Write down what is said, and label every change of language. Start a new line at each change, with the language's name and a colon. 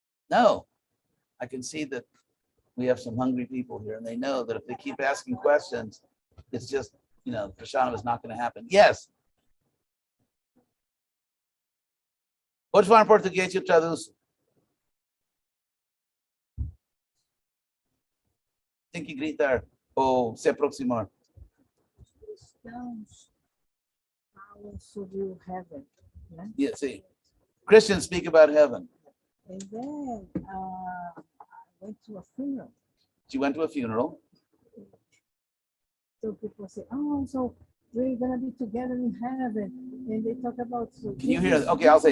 English: No. I can see that we have some hungry people here, and they know that if they keep asking questions, it's just, Prashana is not going to happen. Yes.
Portuguese: Pode falar em português e eu traduzo. Tem que gritar ou se aproximar. Cristãos falam sobre o heaven, né?
English: Yeah, see. Christians speak about heaven. And then I went to a funeral. She went to a funeral. So people say, oh, so we're gonna be together in heaven, and they talk about. So Can you hear? Jesus- Okay, I'll say.